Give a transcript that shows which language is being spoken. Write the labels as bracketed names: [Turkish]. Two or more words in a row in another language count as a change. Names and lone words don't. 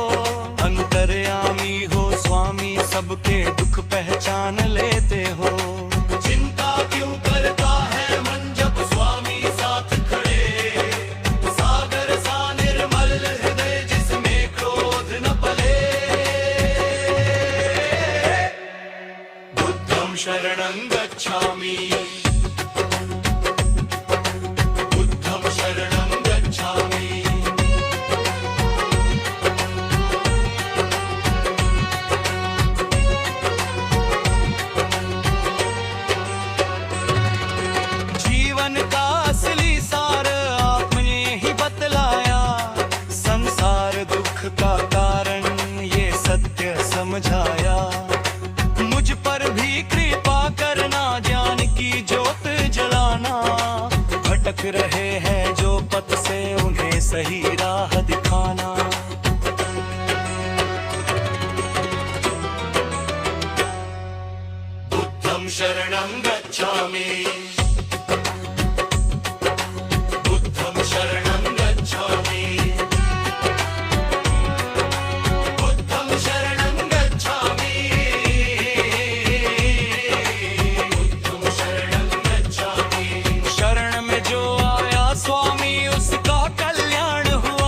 [Hindi] अंतर्यामी हो स्वामी, सबके दुख पहचान लेते हो। चिंता क्यों करता है मन जब स्वामी साथ खड़े। सागर सा निर्मल हृदय जिसमें क्रोध न पले। [Pali] बुद्धं शरणं गच्छामि, बुद्धं शरणं गच्छामि। [Hindi] जीवन का असली सार आपने ही बतलाया। संसार दुख का कारण ये सत्य समझाया। मुझ पर भी कृपा करना, ज्ञान की ज्योत जलाना। भटक रहे हैं जो पथ से, उन्हें सही राह दिखाना। [Pali] बुद्धं शरणं गच्छामि, बुद्धं शरणं गच्छामि। बुद्धं शरणं गच्छामि, बुद्धं शरणं गच्छामि। [Hindi] शरण में जो आया स्वामी उसका कल्याण हुआ।